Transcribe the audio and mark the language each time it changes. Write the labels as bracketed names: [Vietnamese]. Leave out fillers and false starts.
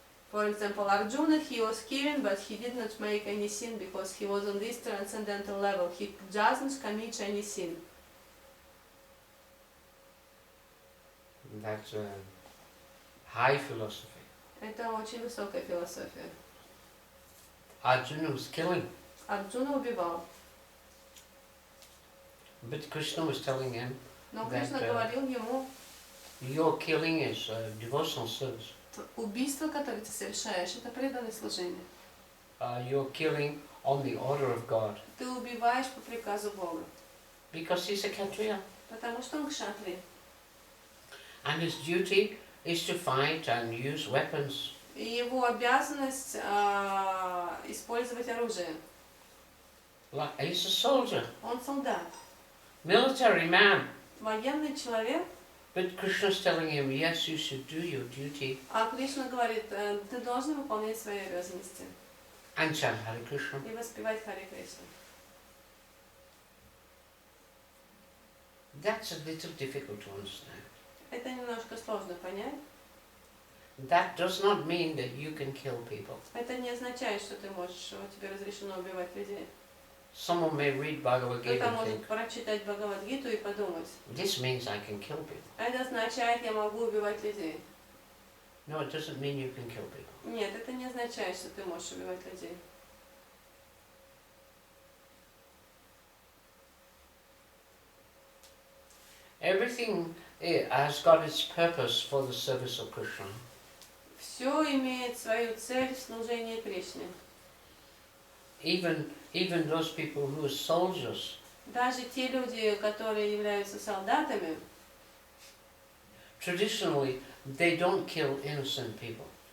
[English] For example, Arjuna, he was killing, but he did not make any sin because he was on this transcendental level. He doesn't commit any sin. That's a high philosophy. [Russian] Это очень высокая философия. [English] Arjuna was killing, [Russian] Арджуна убивал. [English] but Krishna was telling him, [Russian] Но Кришна говорил ему, [English] your killing is devotional service. [Russian] убийство, которое ты совершаешь, это преданное служение. [English] You're killing on the order of God. [Russian] Ты убиваешь по приказу Бога. [English] Because he's a Kshatriya. [Russian] Потому что он кшатрия. [English] And his duty is to fight and use weapons. [Russian] И его обязанность использовать оружие. [English] Like, he's a soldier, [Russian] Он солдат. [English] military man. [Russian] Военный человек. [English] But Krishna's telling him, yes, you should do your duty. [Russian] А Кришна говорит, ты должен выполнять свои обязанности. [English] And chant Hare Krishna. [Russian] И воспевать Харе Кришна. [English] That's a little difficult to understand. [Russian] Это немножко сложно понять. [English] That does not mean that you can kill people. [Russian] Это не означает, что ты можешь, тебе разрешено убивать людей. [English] Someone may read Bhagavad Gita [Russian] Кто-то [English] and [Russian] может [English] think, [Russian] прочитать Бхагавад-гиту и подумать, [English] this means I can kill people. [Russian] это означает, я могу убивать людей. [English] No, it doesn't mean you can kill people. [Russian] Нет, это не означает, что ты можешь убивать людей. [English] Everything has got its purpose for the service of Krishna. [Russian] Все имеет свою цель в служении Кришне. [English] Even those people who are soldiers, [Russian] Даже те люди, которые являются солдатами, [English] traditionally they don't kill innocent people.